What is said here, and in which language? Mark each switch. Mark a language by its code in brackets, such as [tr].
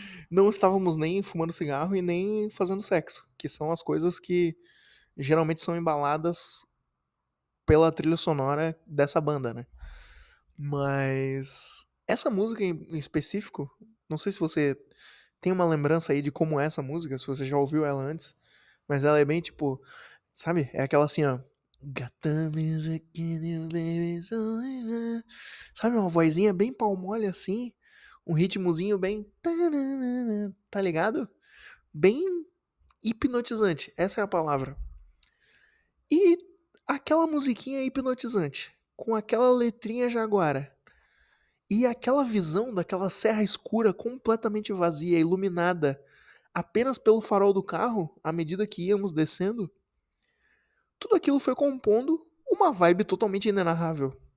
[pt] Não estávamos nem fumando cigarro e nem fazendo sexo, que são as coisas que geralmente são embaladas pela trilha sonora dessa banda, né? Mas essa música em específico, não sei se você tem uma lembrança aí de como é essa música, se você já ouviu ela antes, mas ela é bem tipo, sabe? É aquela assim, ó. [en] Got the music in you, baby, so I love. [pt] Sabe, uma vozinha bem palmole assim, um ritmozinho bem. Tá ligado? Bem hipnotizante, essa é a palavra. E aquela musiquinha hipnotizante, com aquela letrinha jaguara, e aquela visão daquela serra escura completamente vazia, iluminada apenas pelo farol do carro, à medida que íamos descendo, tudo aquilo foi compondo uma vibe totalmente inenarrável.